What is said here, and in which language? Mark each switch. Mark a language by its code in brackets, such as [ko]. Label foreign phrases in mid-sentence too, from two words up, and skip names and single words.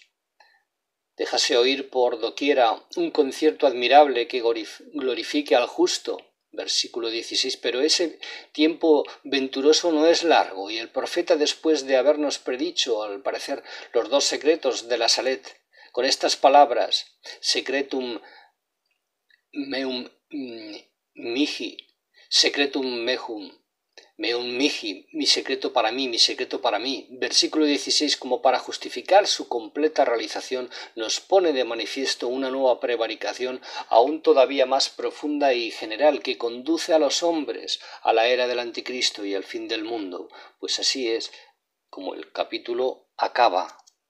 [es] Déjase oír por doquiera un concierto admirable que glorifique al justo. Versículo 16. Pero ese tiempo venturoso no es largo, y el profeta, después de habernos predicho, al parecer, los dos secretos de la Salet, con estas palabras, [la] secretum meum mihi, secretum meum mihi, [es] mi secreto para mí, mi secreto para mí. Versículo 16, como para justificar su completa realización, nos pone de manifiesto una nueva prevaricación aún todavía más profunda y general que conduce a los hombres a la era del anticristo y al fin del mundo, pues así es como el capítulo acaba.